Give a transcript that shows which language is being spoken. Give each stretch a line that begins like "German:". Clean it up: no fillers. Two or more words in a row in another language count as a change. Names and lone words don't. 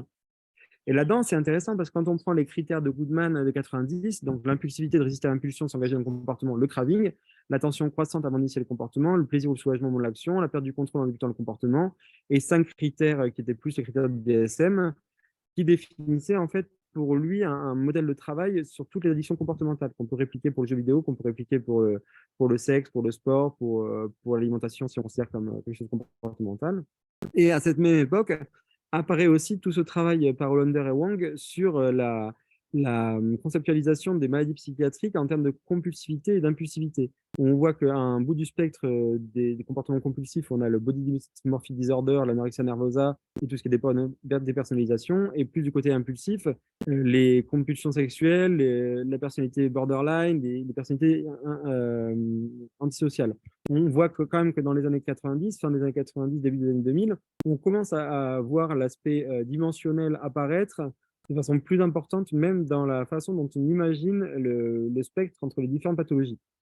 French: Et là-dedans, c'est intéressant parce que quand on prend les critères de Goodman de 90, donc l'impulsivité de résister à l'impulsion, s'engager dans le comportement, le craving, l'attention croissante avant d'initier le comportement, le plaisir ou le soulagement au moment de l'action, la perte du contrôle en débutant le comportement, et 5 critères qui étaient plus les critères du DSM, qui définissaient en fait pour lui un modèle de travail sur toutes les addictions comportementales qu'on peut répliquer pour le jeu vidéo, qu'on peut répliquer pour le sexe, pour le sport, pour l'alimentation si on considère comme quelque chose de comportemental. Et à cette même époque, apparaît aussi tout ce travail par Hollander et Wang sur la conceptualisation des maladies psychiatriques en termes de compulsivité et d'impulsivité. On voit qu'à un bout du spectre des comportements compulsifs, on a le
English: body dysmorphic disorder,
French: l'
Latin: anorexia nervosa
French: et tout ce qui est dépersonnalisation. Et plus du côté impulsif, les compulsions sexuelles, la personnalité borderline, les personnalités antisociales. On voit quand même que dans les années 90, fin des années 90, début des années 2000, on commence à voir l'aspect dimensionnel apparaître de façon plus importante, même dans la façon dont on imagine le spectre entre les différentes pathologies.